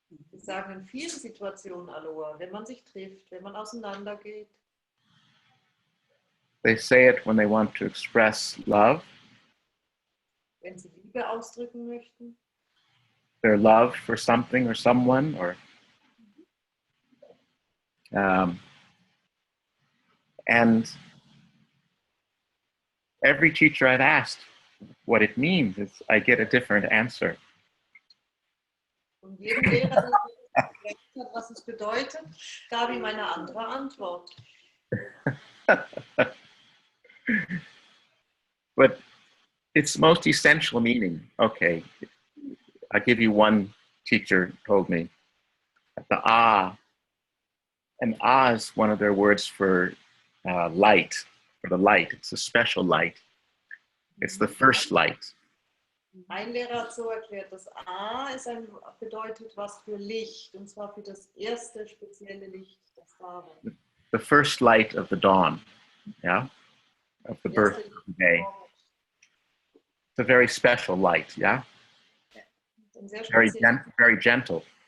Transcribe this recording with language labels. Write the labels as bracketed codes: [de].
[de] Wir sagen in vielen Situationen Aloha, wenn man sich trifft, wenn man auseinandergeht. [en] they say it when they want to express love, [de] Wenn sie Liebe ausdrücken möchten, [en] their love for something or someone, or and every teacher I've asked what it means, I get a different answer. [de] und jedem Lehrer, der gefragt hat, was es bedeutet, gab ihm eine andere Antwort. [en] but its most essential meaning, okay, I'll give you one teacher told me, the ah, and ah is one of their words for light, for the light. It's a special light. It's the first light. [de] Ein Lehrer hat so erklärt, das A bedeutet was für Licht, und zwar für das erste spezielle Licht, das da war. [en] The first light of the dawn, yeah, of the birth of the day. It's a very special light, yeah, very gentle,